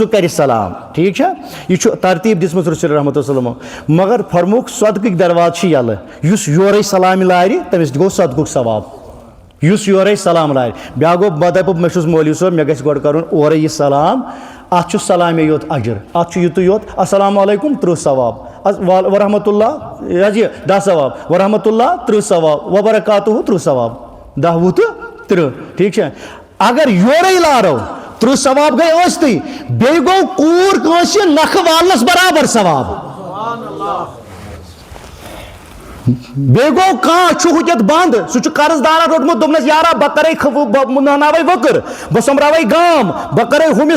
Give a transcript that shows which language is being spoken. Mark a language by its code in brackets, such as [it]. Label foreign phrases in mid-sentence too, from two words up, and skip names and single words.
[ks] کرِ سلام ٹھیک چھا یہِ چھُ ترتیٖب دِژمٕژ رسول رحمۃ وسلم مگر فرمووُکھ صدقٕکۍ دروازٕ چھِ یلہٕ یُس یورے سلامہِ لارِ تٔمِس گوٚو صدقُک ثواب یُس یورے سلام لارِ بیٛاکھ گوٚو بہٕ دپہٕ مےٚ چھُس مولوی صٲب مےٚ گژھِ گۄڈٕ کرُن اورے یہِ سلام اتھ چھُ سلامے یوت اجر اتھ چھُ یُتُے یوت [ar] السلام علیکم [ks] 30 ثواب [ar] ورحمۃ اللہ [ks] یہِ حظ یہِ 10 ثواب [ar] ورحمۃ اللہ [ks] 30 ثواب وبرکاتہُ 30 ثواب 10 وُہ تہٕ 30 ٹھیک چھا اگر یورے لارو 30 ثواب گٔے ٲسۍتٕے بیٚیہِ گوٚو کوٗر کٲنٛسہِ نکھٕ والنس برابر ثواب بیٚیہِ گوٚو کانٛہہ چھُ ہُتٮ۪تھ بنٛد سُہ چھُ قرض دارن روٚٹمُت دوٚپنس یارا بہٕ کرے بہٕ ناناوے وٕکٕر بہٕ سوٚمبراوے گام بہٕ کرے ہُمِس